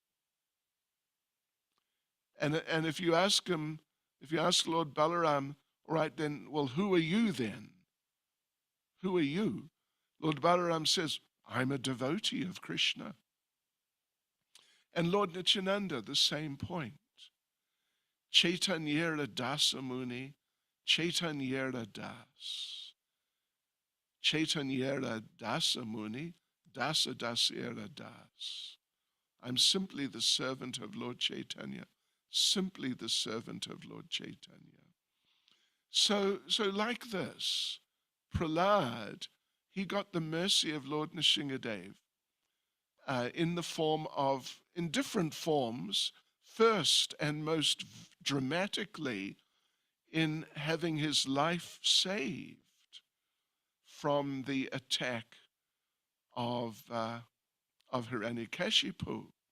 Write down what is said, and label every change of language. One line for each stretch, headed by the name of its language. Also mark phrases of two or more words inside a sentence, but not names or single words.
English: And if you ask him, if you ask Lord Balaram, all right, then, well, who are you then? Who are you? Lord Balaram says, I'm a devotee of Krishna. And Lord Nityananda, the same point.
Bangla: চৈতন্যের দাস মুনি, চৈতন্যের দাস. চৈতন্যের দাস মুনি, দাস দাসের দাস.
English: I'm simply the servant of Lord Chaitanya, simply the servant of Lord Chaitanya. So like this, Prahlad, he got the mercy of Lord Nrsimhadev in the form of, in different forms, first and most dramatically in having his life saved from the attack of Hiranyakashipu.